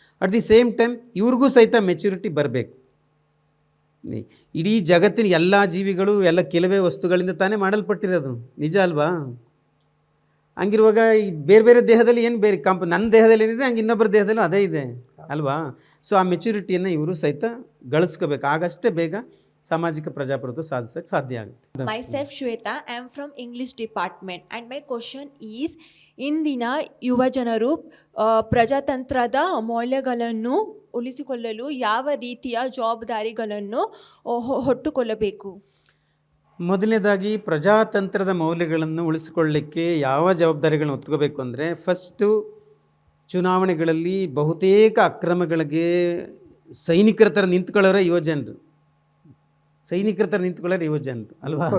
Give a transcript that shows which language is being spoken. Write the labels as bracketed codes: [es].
[kn] At the same time ಇವ್ರಿಗೂ ಸಹಿತ maturity ಬರಬೇಕು. ಇಡೀ ಜಗತ್ತಿನ ಎಲ್ಲ ಜೀವಿಗಳು ಎಲ್ಲ ಕೆಲವೇ ವಸ್ತುಗಳಿಂದ ತಾನೇ ಮಾಡಲ್ಪಟ್ಟಿರೋದು, ನಿಜ ಅಲ್ವಾ? ಹಂಗಿರುವಾಗ ಈ ಬೇರೆ ಬೇರೆ ದೇಹದಲ್ಲಿ ಏನು ಬೇರೆ ನನ್ನ ದೇಹದಲ್ಲಿ ಏನಿದೆ ಹಂಗೆ ಇನ್ನೊಬ್ಬರ ದೇಹದಲ್ಲೂ ಅದೇ ಇದೆ ಅಲ್ವಾ? ಸೊ ಆ ಮೆಚ್ಯೂರಿಟಿಯನ್ನು ಇವರು ಸಹಿತ ಗಳಿಸ್ಕೋಬೇಕು. ಆಗಷ್ಟೇ ಬೇಗ ಸಾಮಾಜಿಕ ಪ್ರಜಾಪ್ರಭುತ್ವ ಸಾಧಿಸೋಕ್ಕೆ ಸಾಧ್ಯ ಆಗುತ್ತೆ. [en] Myself Shweta, I am from English department and my question is, [kn] ಇಂದಿನ ಯುವಜನರು ಪ್ರಜಾತಂತ್ರದ ಮೌಲ್ಯಗಳನ್ನು ಉಳಿಸಿಕೊಳ್ಳಲು ಯಾವ ರೀತಿಯ ಜವಾಬ್ದಾರಿಗಳನ್ನು ಹೊತ್ತುಕೊಳ್ಳಬೇಕು? ಮೊದಲನೇದಾಗಿ ಪ್ರಜಾತಂತ್ರದ ಮೌಲ್ಯಗಳನ್ನು ಉಳಿಸಿಕೊಳ್ಳಿಕ್ಕೆ ಯಾವ ಜವಾಬ್ದಾರಿಗಳನ್ನ ಹೊತ್ಕೋಬೇಕು ಅಂದರೆ, ಫಸ್ಟು ಚುನಾವಣೆಗಳಲ್ಲಿ ಬಹುತೇಕ ಅಕ್ರಮಗಳಿಗೆ ಸೈನಿಕರ ಥರ ನಿಂತ್ಕೊಳ್ಳೋರೆ ಯುವಜನರು, ಸೈನಿಕರ ಥರ ನಿಂತ್ಕೊಳ್ಳೋರು ಯುವಜನರು ಅಲ್ವಾ?